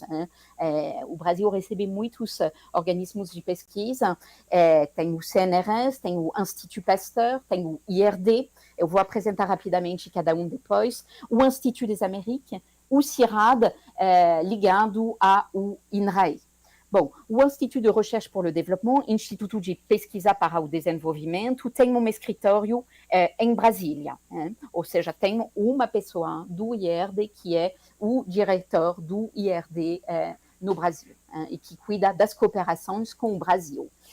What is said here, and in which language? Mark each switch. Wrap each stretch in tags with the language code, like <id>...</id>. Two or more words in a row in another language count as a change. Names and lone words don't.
<pt>O Brasil recebe muitos organismos de pesquisa. Tem o CNRS, tem o Institut Pasteur, tem o IRD. Eu vou apresentar rapidamente cada um depois. O Institut des Amériques, o CIRAD, ligado ao INRAE. Bom, o Instituto de Recherche pour le Développement, Instituto de Pesquisa para o Desenvolvimento, tem um escritório em Brasília, ou seja, tem uma pessoa do IRD que é o diretor do IRD no Brasil, e que cuida das cooperações com o Brasil.</pt>